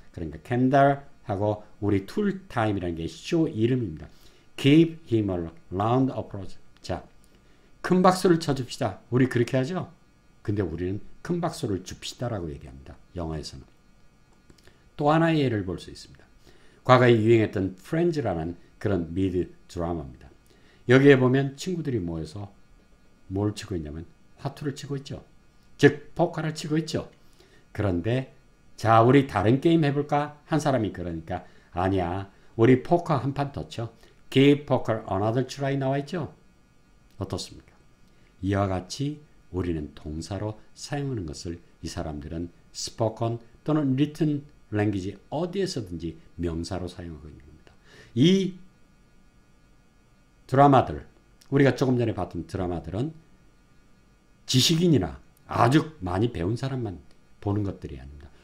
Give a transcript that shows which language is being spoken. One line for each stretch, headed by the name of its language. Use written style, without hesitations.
Korean: 그러니까 Kendall 하고 우리 툴타임이라는 게 쇼 이름입니다.
English: Give him a round of applause.
Korean: 자, 큰 박수를 쳐줍시다. 우리 그렇게 하죠? 근데 우리는 큰 박수를 줍시다라고 얘기합니다. 영어에서는. 또 하나의 예를 볼 수 있습니다. 과거에 유행했던 프렌즈라는 그런 미드 드라마입니다. 여기에 보면 친구들이 모여서 뭘 치고 있냐면 화투를 치고 있죠. 즉 포커를 치고 있죠. 그런데 자, 우리 다른 게임 해볼까? 한 사람이 그러니까 아니야, 우리 포커 한 판 더 쳐.
English: Give poker another try
Korean: 나와 있죠. 어떻습니까? 이와 같이 우리는 동사로 사용하는 것을 이 사람들은 spoken 또는 written language 어디에서든지 명사로 사용하고 있는 겁니다. 이 드라마들, 우리가 조금 전에 봤던 드라마들은 지식인이나 아주 많이 배운 사람만 보는 것들이 아닙니다.